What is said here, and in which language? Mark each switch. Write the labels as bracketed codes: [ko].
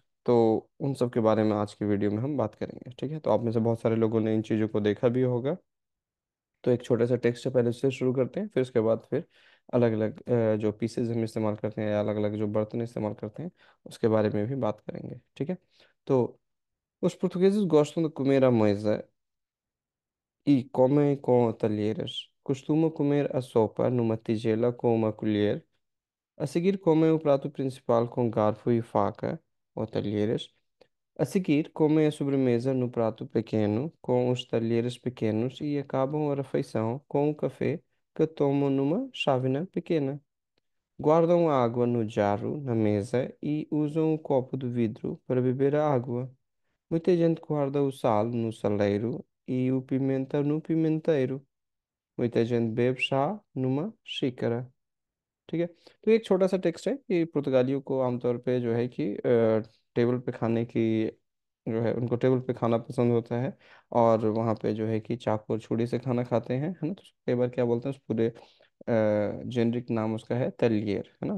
[hi] तो उन सब के बारे में आज की वीडियो में हम बात करेंगे। ठीक है, तो आप में से बहुत सारे लोगों ने इन चीज़ों को देखा भी होगा। तो एक छोटा सा टेक्स्ट से पहले से शुरू करते हैं, फिर उसके बाद फिर अलग अलग जो पीसेज हम इस्तेमाल करते हैं या अलग अलग जो बर्तन इस्तेमाल करते हैं उसके बारे में भी बात करेंगे। ठीक है, तो [pt] os portugueses gostam de comer à mesa e comem com talheres. Costumam comer a sopa numa tigela com uma colher. A seguir comem o prato principal com garfo e faca ou talheres. A seguir comem a sobremesa no prato pequeno com os talheres pequenos e acabam a refeição com o café que tomam numa chávena pequena. Guardam a água no jarro na mesa e usam o copo de vidro para beber a água. Muita gente guarda o sal no saleiro e o pimenta no pimenteiro. Muita gente bebe chá numa xícara। [hi] ठीक है, तो ये एक छोटा सा text है कि पुर्तगालियों को आमतौर पे जो है कि टेबल पे खाने की जो है उनको टेबल पे खाना पसंद होता है। और वहाँ पे जो है कि चाकू और छुरी से खाना खाते हैं, है ना। तो कई बार क्या बोलते हैं, उस पूरे जेनरिक नाम उसका है तलिएर, है ना।